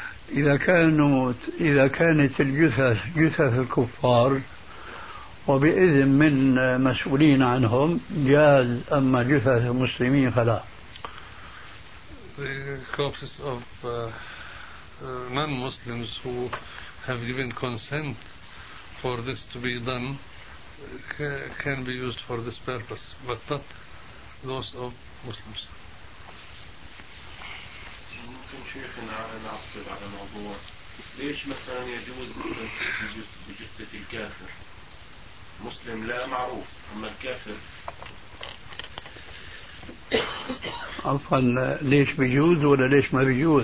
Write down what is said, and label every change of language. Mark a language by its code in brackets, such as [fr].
[ar] إذا كانت الجثث جثث الكفار وبإذن من مسؤولين عنهم جاز، أما جثث المسلمين فلا. [en] The corpses of non-Muslims who have given consent for this to be done can be used for this purpose, but not those of Muslims. [ar] شيخنا على موضوع، ليش مثلا يجوز بجثة الكافر مسلم لا معروف، أما الكافر عفوا ليش بيجوز ولا ليش ما بيجوز؟